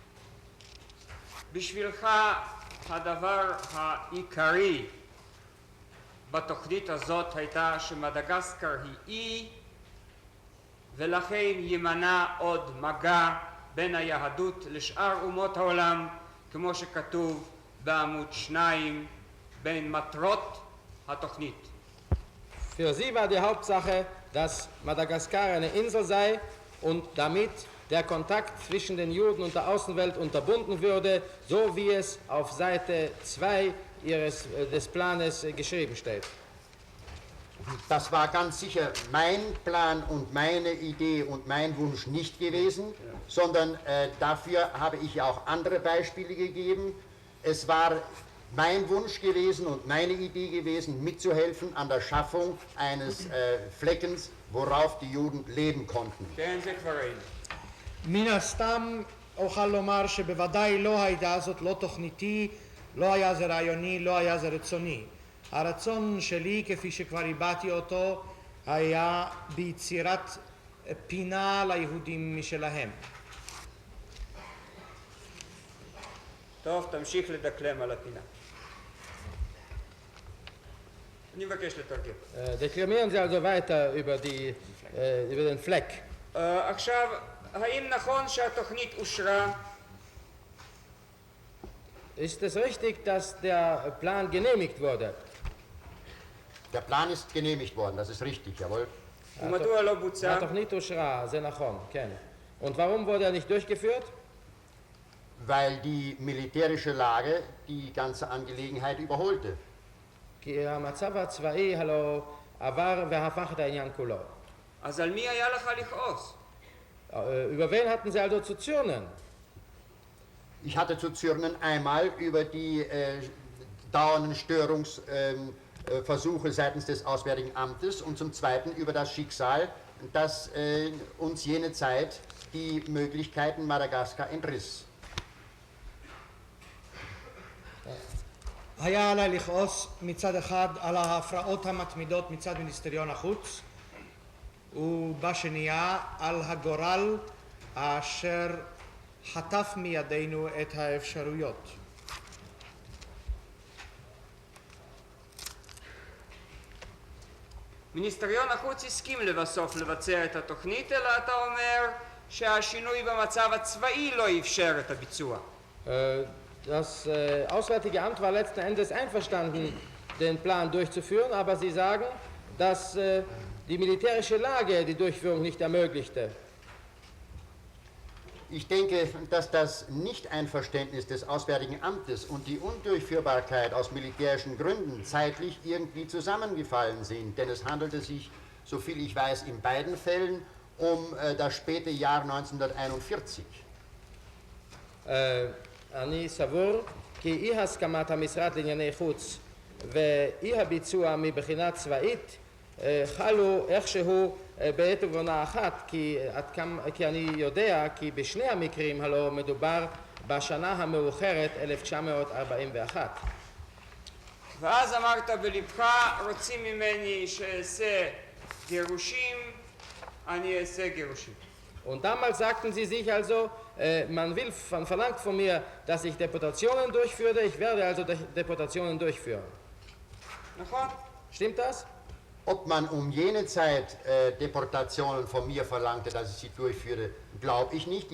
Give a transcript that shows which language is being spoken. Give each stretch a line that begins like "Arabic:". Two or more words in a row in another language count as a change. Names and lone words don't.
Hebrew: בשבילך הדבר העיקרי בתוכנית הזאת הייתה שמדגסקר היא אי, ולכן יימנע עוד מגע בין היהדות לשאר אומות העולם, כמו שכתוב בעמוד 2 בין מטרות התוכנית.
German: Für sie war die Hauptsache, dass Madagaskar eine Insel sei und damit der Kontakt zwischen den Juden und der Außenwelt unterbunden würde, so wie es auf Seite 2 des Planes geschrieben steht. Das war ganz sicher mein Plan und meine Idee und mein Wunsch nicht gewesen, sondern dafür habe ich auch andere Beispiele gegeben. Es war mein Wunsch gewesen und meine Idee gewesen, mitzuhelfen an der Schaffung eines Fleckens, worauf die Juden leben konnten.
Hebrew: מן הסתם אוכל לומר שבוודאי לא הייתה זאת לא תוכניתי, לא היה זה רעיוני, לא היה זה רצוני. הרצון שלי, כפי שכבר הבעתי אותו, היה ביצירת פינה ליהודים משלהם. טוב, תמשיך לדקלם על הפינה. אני מבקש לתרגם.
German: Deklamieren Sie also weiter über den Fleck.
Hebrew: עכשיו, האם נכון שהתוכנית אושרה?
German: Ist es richtig, dass der Plan genehmigt wurde? Der Plan ist genehmigt worden, das ist richtig, jawohl.
Hebrew: ומדוע לא בוצע? התוכנית אושרה, זה נכון, כן.
German: Und warum wurde er nicht durchgeführt? Weil die militärische Lage die ganze Angelegenheit überholte.
Hebrew: כי המצב הצבאי הלא עבר והפך את העניין כולו. אז על מי היה לך לכעוס?
German: Über wen hatten Sie also zu zürnen? Ich hatte zu zürnen einmal über die dauernden Störungsversuche seitens des Auswärtigen Amtes und zum Zweiten über das Schicksal, das uns jene Zeit die Möglichkeiten Madagaskar entriss.
Hebrew: היה עליי לכעוס מצד אחד על ההפרעות המתמידות מצד מיניסטריון החוץ, ובשנייה על הגורל אשר חטף מידינו את האפשרויות. מיניסטריון החוץ הסכים לבסוף לבצע את התוכנית, אלא אתה אומר שהשינוי במצב הצבאי לא אפשר את הביצוע.
German: Das Auswärtige Amt war letzten Endes einverstanden, den Plan durchzuführen, aber Sie sagen, dass die militärische Lage die Durchführung nicht ermöglichte. Ich denke, dass das Nicht-Einverständnis des Auswärtigen Amtes und die Undurchführbarkeit aus militärischen Gründen zeitlich irgendwie zusammengefallen sind, denn es handelte sich, soviel ich weiß, in beiden Fällen um das späte Jahr 1941.
Hebrew: אני סבור כי אי הסכמת המשרד לענייני חוץ ואי הביצוע מבחינה צבאית חלו איכשהו בעת ובעונה אחת, כי אני יודע כי בשני המקרים הלא מדובר בשנה המאוחרת 1941. ואז אמרת בלבך, רוצים ממני שאעשה גירושים, אני אעשה גירושים.
German: Und damals sagten sie sich also, man verlangt von mir, dass ich Deportationen durchführe, ich werde also Deportationen durchführen.
Hebrew: נכון?
German: Stimmt das? Ob man um jene Zeit Deportationen von mir verlangte, dass ich sie durchführe, glaube ich nicht.